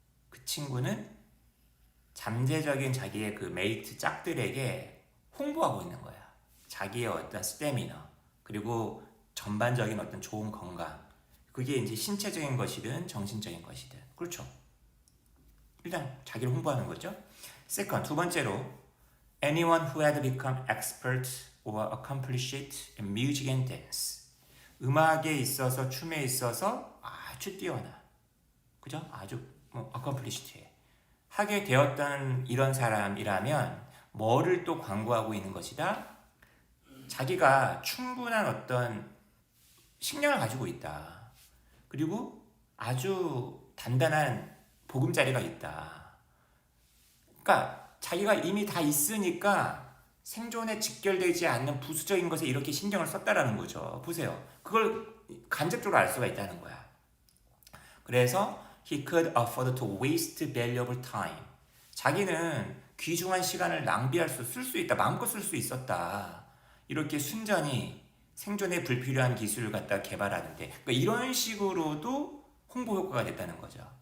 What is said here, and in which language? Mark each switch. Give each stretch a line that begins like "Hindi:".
Korean: 그 친구는 잠재적인 자기의 그 메이트 짝들에게 홍보하고 있는 거야. 자기의 어떤 스태미너, 그리고 전반적인 어떤 좋은 건강, 그게 이제 신체적인 것이든 정신적인 것이든, 그렇죠? 일단 자기를 홍보하는 거죠.
English: Second,
Korean: 두 번째로,
English: anyone who had become expert or accomplished in music and dance,
Korean: 음악에 있어서 춤에 있어서 아주 뛰어나, 그죠? 아주 accomplished 하게 되었던 이런 사람이라면 뭐를 또 광고하고 있는 것이다? 자기가 충분한 어떤 식량을 가지고 있다. 그리고 아주 단단한 보금자리가 있다. 그러니까 자기가 이미 다 있으니까 생존에 직결되지 않는 부수적인 것에 이렇게 신경을 썼다라는 거죠. 보세요. 그걸 간접적으로 알 수가 있다는 거야. 그래서
English: he could afford to waste valuable time.
Korean: 자기는 귀중한 시간을 낭비할 쓸 수 있다. 마음껏 쓸 수 있었다. 이렇게 순전히 생존에 불필요한 기술을 갖다 개발하는데, 그러니까 이런 식으로도 홍보 효과가 됐다는 거죠.